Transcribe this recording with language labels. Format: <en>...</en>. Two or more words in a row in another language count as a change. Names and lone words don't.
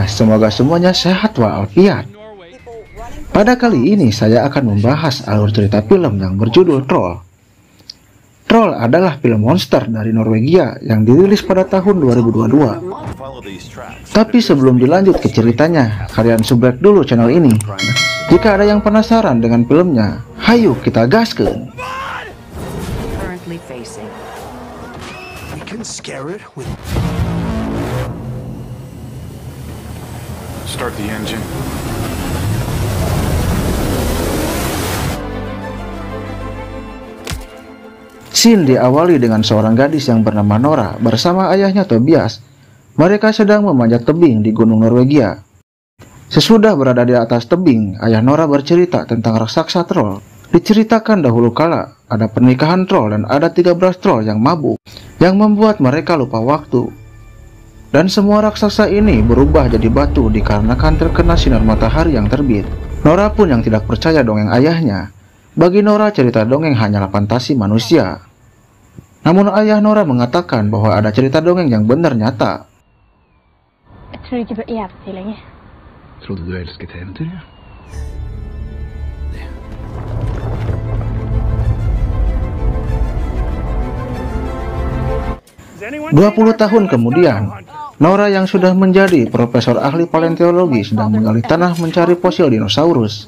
<id>Semoga semuanya sehat walafiat. Pada kali ini saya akan membahas alur cerita film yang berjudul Troll. Troll adalah film monster dari Norwegia yang dirilis pada tahun 2022. Tapi sebelum dilanjut ke ceritanya, kalian subrek dulu channel ini. Jika ada yang penasaran dengan filmnya, hayu kita gaskeun.</id> <en>Start the engine.</en> <id>Scene diawali dengan seorang gadis yang bernama Nora bersama ayahnya Tobias. Mereka sedang memanjat tebing di gunung Norwegia. Sesudah berada di atas tebing, ayah Nora bercerita tentang raksasa troll. Diceritakan dahulu kala, ada pernikahan troll dan ada 13 troll yang mabuk, yang membuat mereka lupa waktu. Dan semua raksasa ini berubah jadi batu dikarenakan terkena sinar matahari yang terbit. Nora pun yang tidak percaya dongeng ayahnya. Bagi Nora, cerita dongeng hanyalah fantasi manusia. Namun ayah Nora mengatakan bahwa ada cerita dongeng yang benar nyata.</id> <no>Jeg tror ikke på eventyr lenger. Trodde du elsket eventyr, ja?</no> <id>20 tahun kemudian, Nora yang sudah menjadi profesor ahli paleontologi sedang menggali tanah mencari fosil dinosaurus.</id>